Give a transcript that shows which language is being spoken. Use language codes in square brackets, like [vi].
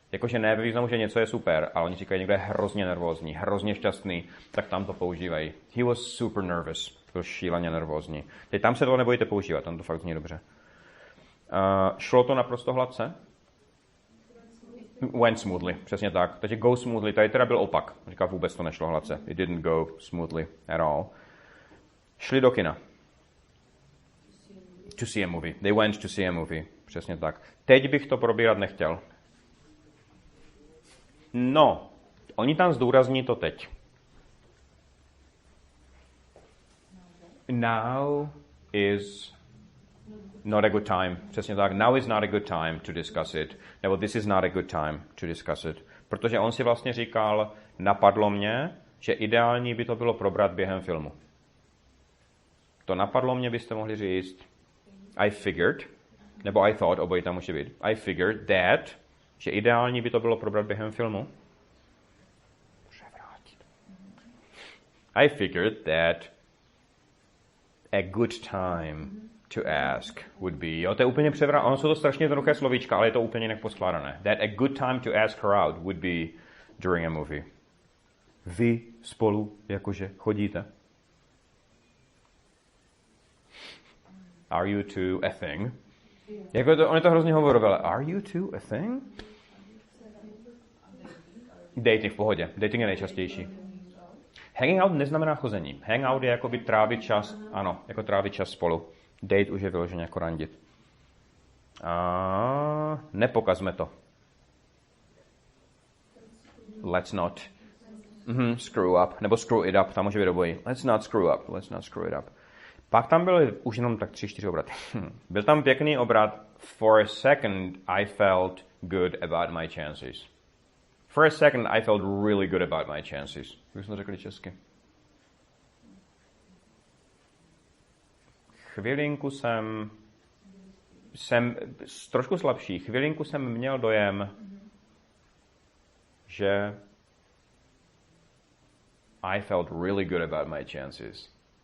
[cs] Jakože ne ve významu, že něco je super, ale oni říkají, někdo je hrozně nervózní, hrozně šťastný, tak tam to používají. [en] He was super nervous. [cs] Byl šíleně nervózní. Teď tam se to nebojte používat, tam to fakt zní dobře. Šlo to naprosto hladce? [en] Went smoothly, [cs] přesně tak. Takže [en] go smoothly, [cs] tady teda byl opak. Říká, vůbec to nešlo hladce. [en] It didn't go smoothly at all. [cs] Šli do kina. [en] To see a movie. They went to see a movie. [cs] Přesně tak. Teď bych to probírat nechtěl. No, oni tam zdůrazní to teď. [en] Now is Not a good time. [cs] Přesně tak. [en] Now is not a good time to discuss it. Nebo this is not a good time to discuss it. [cs] Protože on si vlastně říkal, napadlo mě, že ideální by to bylo probrat během filmu. To napadlo mě, byste mohli říct [en] I figured, [cs] nebo [en] I thought, [cs] obojí tam může být. [en] I figured that, [cs] že ideální by to bylo probrat během filmu. [en] I figured that a good time to ask would be. [cs] Jo, to je úplně ono jsou to strašně jednoduché slovíčka, ale je to úplně jinak poskládané. [en] That a good time to ask her out would be during a movie. [cs] Vy spolu jakože chodíte. [en] Are you two a thing? [cs] Jako to, on je to hrozně hovorový, ale [en] are you two a thing? [cs] Dating v pohodě. Dating je nejčastější. Hanging out neznamená chození. Hangout je jakoby trávit čas, ano, jako trávit čas spolu. Date už je vyloženě jako randit. A nepokazme to. [en] Let's not screw up, nebo screw it up, [cs] tam může být obojí. [en] Let's not screw it up. [cs] Pak tam byly už jenom tak 3-4 obraty. Byl tam pěkný obrat. [en] For a second I felt good about my chances. For a second I felt really good about my chances. [cs] Jak jsme to řekli česky? Chvilinku jsem trošku slabší. Chvilinku jsem měl dojem, že [en] I felt really good about my chances.